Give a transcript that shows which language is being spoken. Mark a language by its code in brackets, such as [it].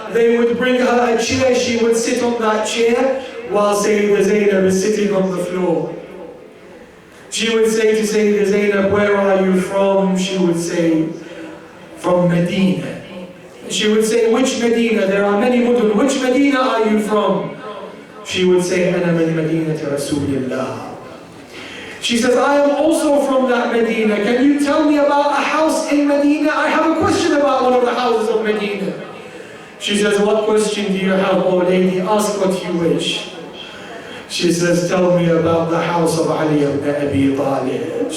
[en] They would bring her a chair, she would sit on that chair, while Sayyidah Zainab is sitting on the floor. She would say to Sayyidah Zainab, where are you from? She would say, from Medina. She would say, which Medina? There are many mudun. Which Medina are you from? She would say, [ar] أنا من مدينة رسول الله. [en] She says, I am also from that Medina. Can you tell me about a house in Medina? I have a question about one of the houses of Medina. She says, what question do you have, oh lady? Ask what you wish. She says, tell me about the house of Ali ibn Abi Talib.